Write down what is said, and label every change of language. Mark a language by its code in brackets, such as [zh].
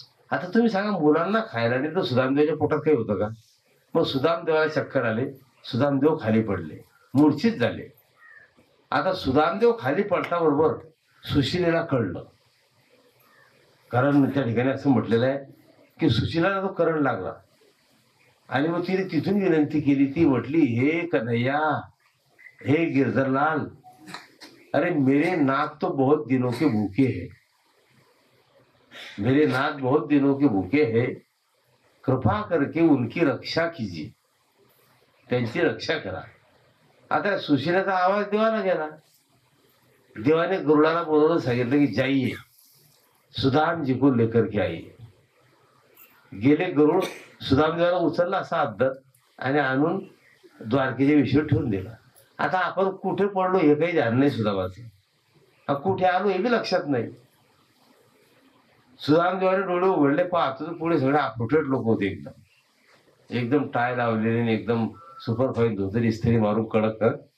[mr] आता तुम्ही सांगा मुलांना खायला नाही तर सुदामदेवाच्या पोटात काही होतं का. मग सुदामदेवाला चक्कर आले, सुदामदेव खाली पडले, मूर्छित झाले. आता सुदामदेव खाली पडताबरोबर सुशिलेला कळलं, कारण त्या ठिकाणी असं म्हटलेलं आहे की सुशिलाला तो करंट लागला. आणि मग तिने तिथून विनंती केली, ती म्हटली हे कन्हैया, हे गिरधरलाल, [hi] अरे मेरे नाथ तो बहुत दिनों के भूखे हैं, मेरे नाथ बहुत दिनों के भूखे हैं, कृपा करके उनकी रक्षा कीजिए, [mr] त्यांची रक्षा करा. आता सुशिलाचा आवाज देवाला गेला. देवाने गरुडाला बोलवून सांगितलं की [hi] जाइए सुदाम जी को लेकर के आइए. [mr] गेले गरुड, सुदामदेवाला उचलला असा अद्दर आणि आणून द्वारकेच्या विषयी ठेवून दिला. आता आपण कुठे पडलो हे काही ध्यान नाही सुदामाचं, कुठे आलो हे बी लक्षात नाही. सुदामदेवाने डोळे उघडले, पाहतो तर पुढे सगळे अफुटेड लोक होते, एकदम एकदम टाय लावलेले, एकदम सुपर फाईन धोतर इस्त्री मारून कडक कर.